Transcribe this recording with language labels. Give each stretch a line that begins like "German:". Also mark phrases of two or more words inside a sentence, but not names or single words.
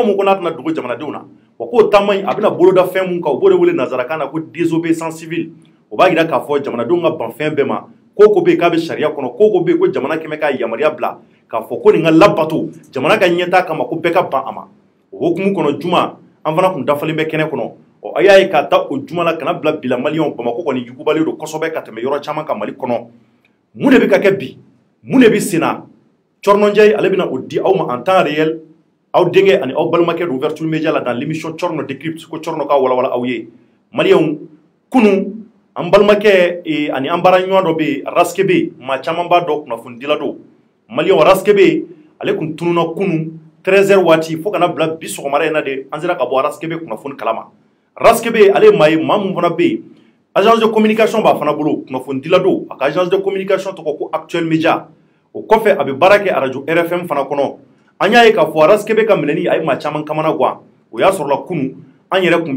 Bambara: mun ko n'a tɛna dogo jamanadenw na wa k'o taama in a bɛna boloda fɛn mun kan u b'o de wele nanzarakan na ko
French: désobéissance civile
Bambara: o b'a yira k'a fɔ jamanadenw ka ban fɛn bɛɛ ma ko ko bɛ yen k'a bɛ sariya kɔnɔ ko ko bɛ yen ko jamana kɛmɛ ka yamaruya bila k'a fɔ ko nin ka labato jamana ka ɲɛtaa kama ko bɛɛ ka ban a ma o hukumu kɔnɔ juma an fana kun dafalen bɛ kɛnɛ kɔnɔ a y'a ye k'a ta o juma la kana bila bila maliyɛnw Bamako kɔni yugubalen don kosɛbɛ ka tɛmɛ yɔrɔ caman kan Mali kɔnɔ mun de bɛ ka kɛ bi mun de bɛ senna Cɔrɔnɔnjɛ ale bɛna o di aw ma
French: en temps réel
Bambara: aw denkɛ ani aw balimakɛ don
French: ouverture média
Bambara: la
French: dans l'émission
Bambara: Cɔrɔnɔ décrypte ko Cɔrɔnɔ ka walawala aw ye maliyɛnw kunun an balimakɛ ani an baara ɲɔgɔn dɔ bɛ yen Raskebe maa caman b'a dɔn kunnafonidila don maliyɛnw Raskebe ale kun tununa kunun 13h waati fo kana bila bi sɔgɔmada in na de an sera ka bɔ Raskebe kunnafoni kalama Raskebe ale maa ye maa mun fana bɛ yen
French: agence de communication
Bambara: b'a fana bolo kunnafonidila don a ka
French: agence de communication
Bambara: tɔgɔ ko Actuel Media o kɔfɛ a bɛ baara kɛ radio RFM fana kɔnɔ an y'a ye k'a fɔ Raskebe ka minɛni a ye maa caman kamana gan o y'a sɔrɔla kunun an yɛrɛ kun